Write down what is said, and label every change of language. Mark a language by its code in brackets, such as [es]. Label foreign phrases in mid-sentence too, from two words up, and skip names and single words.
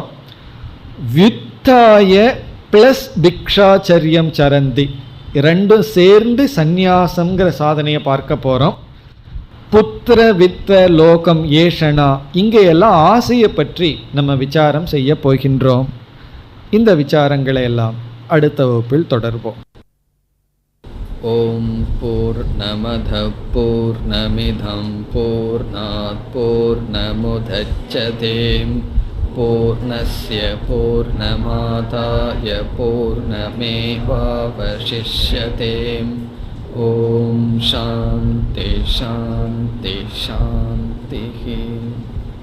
[ta] வித்தாய ப்ளஸ் [sa] भिक्षाचर्यं चरन्ति [ta] ரெண்டும் சேர்ந்து சந்நியாசம்ங்கிற சாதனையை பார்க்க போகிறோம். [sa] पुत्र वित्त लोकम् एषणा, [ta] இங்கே எல்லாம் ஆசையை பற்றி நம்ம விசாரம் செய்ய போகின்றோம். இந்த விசாரங்களை எல்லாம் அடுத்த வகுப்பில் தொடர்போம். [sa] ओं पूर्णमदः पूर्णमिदं पूर्णात् पूर्णमुदच्यते पूर्णस्य पूर्णमादाय पूर्णमेवावशिष्यते. ओं शान्तिः शान्तिः शान्तिः.